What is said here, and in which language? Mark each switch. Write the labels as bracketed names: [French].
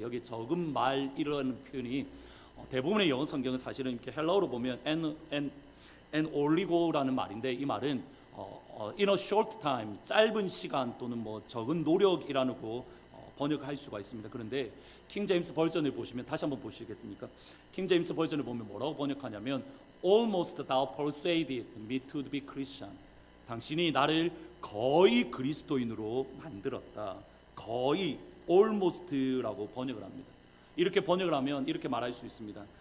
[Korean] 여기 적은 말이라는 표현이 대부분의 영어 성경은 사실은 이렇게 헬라어로 보면 en 올리고라는 말인데 이 말은 [English] in a short time, [Korean] 짧은 시간 또는 뭐 적은 노력이라고 번역할 수가 있습니다. 그런데 킹 제임스 버전을 보시면 다시 한번 보시겠습니까? 킹 제임스 버전을 보면 뭐라고 번역하냐면 [English] almost thou persuaded me to be Christian. [Korean] 당신이 나를 거의 그리스도인으로 만들었다. 거의 almost라고 번역을 합니다. 이렇게 번역을 하면 이렇게 말할 수 있습니다.